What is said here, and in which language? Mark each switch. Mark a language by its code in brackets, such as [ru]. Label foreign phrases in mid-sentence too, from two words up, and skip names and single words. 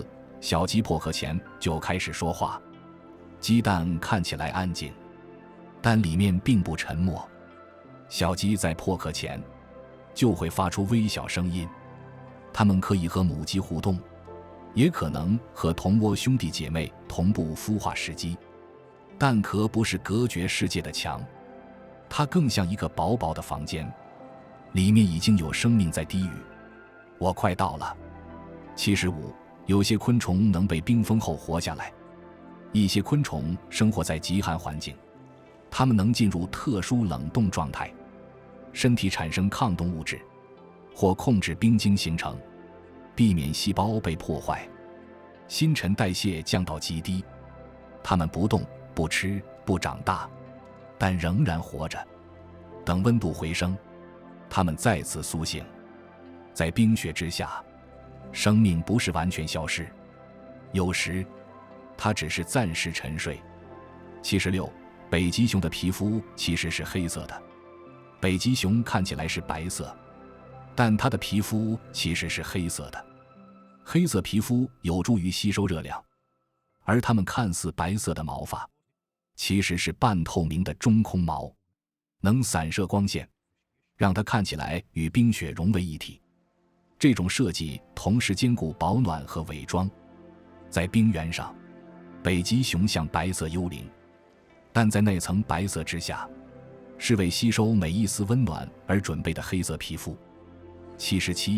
[zh] 小雞破殼前就開始說話。雞蛋看起來安靜，但裡面並不沉默。小雞在破殼前就會發出微小聲音，它們可以和母雞互動，也可能和同窩兄弟姐妹同步孵化時機。蛋殼不是隔絕世界的牆，它更像一個薄薄的房間，裡面已經有生命在低語。我快到了。75. 有些昆虫能被冰封後活下来，一些昆虫生活在極寒環境，它們能进入特殊冷凍狀態，身體產生抗凍物質，或控制冰晶形成，避免細胞被破壞，新陳代謝降到極低。它們不動、不吃、不長大，但仍然活着。等溫度回升，它們再次甦醒。在冰雪之下，生命不是完全消失，有時它只是暫時沉睡。76. 北极熊的皮膚其實是黑色的。北極熊看起来是白色，但它的皮膚其實是黑色的。黑色皮膚有助於吸收熱量，而它們看似白色的毛髮其實是半透明的中空毛，能散射光線，讓它看起來與冰雪融為一體。這種設計同時兼顧保暖和偽裝。在冰原上，北極熊像白色幽靈，但在那層白色之下，是為吸收每一絲溫暖而準備的黑色皮膚。77.